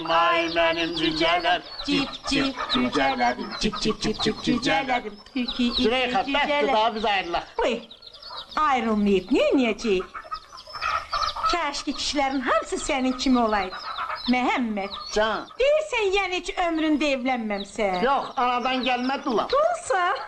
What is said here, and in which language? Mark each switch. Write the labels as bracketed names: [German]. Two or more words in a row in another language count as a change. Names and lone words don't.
[Azerbaijani] ay mənim cücələr, cip cip cücələrim, cip cip cip cip cücələrim, tükü Züleyxa, iki bəsdir, cücələr. daha biz ayrılaq. Uy, ayrılmayıb, neyiniyəcəyik? Kəşki kişilərin hamısı sənin kimi olaydı. Məhəmməd, Can. deyirsən yəni heç ömründə evlənməmsən. Yox, anadan gəlmə dulam. Dulsa.